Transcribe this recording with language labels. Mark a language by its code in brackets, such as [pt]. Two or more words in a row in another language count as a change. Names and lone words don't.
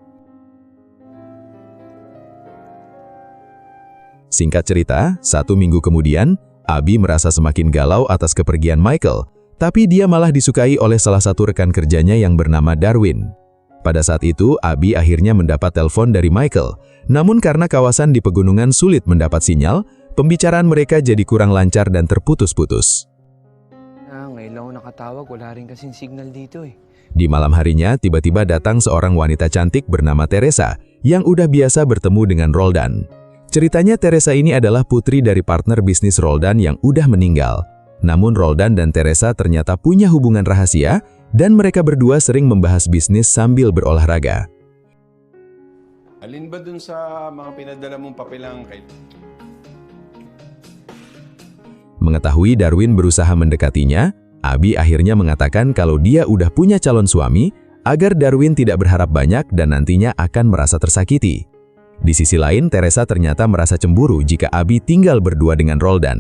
[id] Singkat cerita, 1 minggu kemudian, Abby merasa semakin galau atas kepergian Michael, tapi dia malah disukai oleh salah satu rekan kerjanya yang bernama Darwin. Pada saat itu, Abby akhirnya mendapat telepon dari Michael, namun karena kawasan di pegunungan sulit mendapat sinyal, pembicaraan mereka jadi kurang lancar dan terputus-putus. [tl] Ngayon lang ako nakatawag, wala rin kasing signal dito eh. [id] Di malam harinya, tiba-tiba datang seorang wanita cantik bernama Teresa, yang udah biasa bertemu dengan Roldan. Ceritanya Teresa ini adalah putri dari partner bisnis Roldan yang udah meninggal. Namun Roldan dan Teresa ternyata punya hubungan rahasia dan mereka berdua sering membahas bisnis sambil berolahraga. [tl] Alin ba dun sa mga pinadala mong papelang kay... [id] Mengetahui Darwin berusaha mendekatinya, Abi akhirnya mengatakan kalau dia udah punya calon suami agar Darwin tidak berharap banyak dan nantinya akan merasa tersakiti. Di sisi lain, Teresa ternyata merasa cemburu jika Abi tinggal berdua dengan Roldan.